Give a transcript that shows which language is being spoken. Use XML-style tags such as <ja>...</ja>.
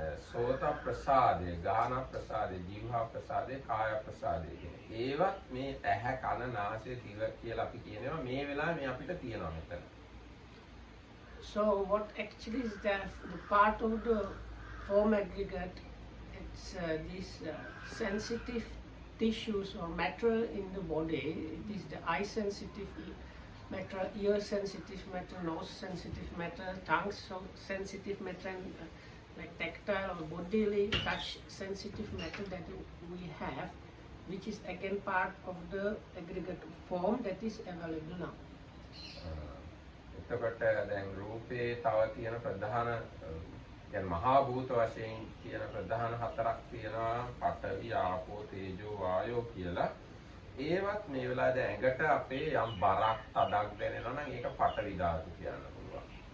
<si>සෝත ප්‍රසාදය, ගාන ප්‍රසාදය, ජීවහා ප්‍රසාදය, කාය ප්‍රසාදය කියන එක. ඒවත් මේ ඇහැ කන නාසය දිව කියලා අපි කියනවා මේ වෙලාවේ මේ අපිට තියෙනවා මෙතන.</si> <en>So what actually is the part of the form aggregate, it's these sensitive tissues or matter in the body. It is the eye sensitive matter, ear sensitive matter, nose sensitive matter, tongue sensitive matter, and like tactile or bodily touch sensitive matter that we have, which is again part of the aggregate form that is available now.</en> <si>එතකොට දැන් රූපේ තව තියෙන ප්‍රධාන</si> <ar>يعني</ar> <si>මහා භූත වශයෙන් කියන ප්‍රධාන හතරක් තියෙනවා පඨවි ආපෝ තේජෝ වායෝ කියලා. ඒවත් මේ වෙලාවේ ඇඟට අපේ යම් බරක් තදක් දැනෙනවා නම් ඒක පඨවි ධාතු කියන්න පුළුවන්.</si>